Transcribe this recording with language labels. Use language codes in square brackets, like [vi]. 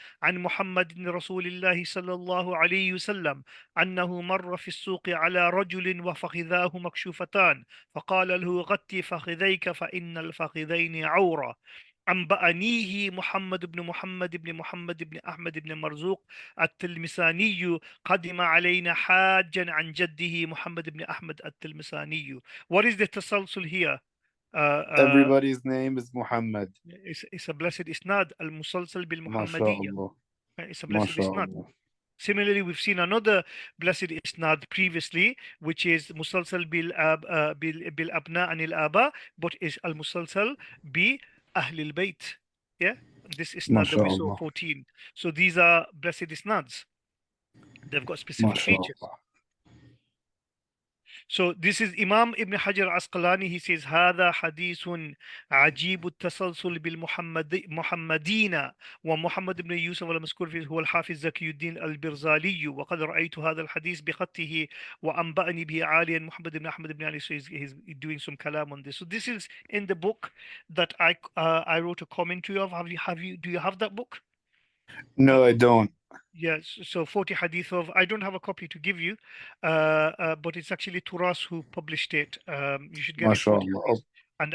[ar] عن محمد بن رسول الله صلى الله عليه وسلم أنه مر في السوق على رجل وفخذاه مكشوفتان فقال له غطي فخذيك فإن الفخذين عورة. أنبأنيه محمد بن محمد بن محمد بن أحمد بن مرزوق التلمساني قدم علينا حاجا عن جده محمد بن أحمد التلمساني. [en] What is the تسلسل here? Everybody's name is Muhammad. It's a blessed isnad [ar] المسلسل بالمحمدية. MashaAllah. [en] It's a blessed isnad. [ar] MashaAllah. [en] Similarly, we've seen another blessed isnad previously, which is musalsal bil abna anil aba, but is al musalsal bi ahlil bayt. Yeah, this isnad that we saw [ar] MashaAllah. [en] 14. So these are blessed isnads. They've got specific features. [ar] MashaAllah. [en] So this is Imam Ibn Hajar Asqalani. He says [ar] هذا حديث عجيب التسلسل بالمحمدين ومحمد بن يوسف المذكور فيه هو الحافظ زكي الدين البرزالي وقد رأيت هذا الحديث بخطه وأنبأني به عاليا محمد بن أحمد بن علي. [en] So he's doing some kalam on this. So this is in the book that I wrote a commentary of. Do you have that book? No, I don't. Yes, so 40 hadith of, I don't have a copy to give you, but it's actually Turas who published it. You should get it 40 [ar] MashaAllah. [en] hadith. And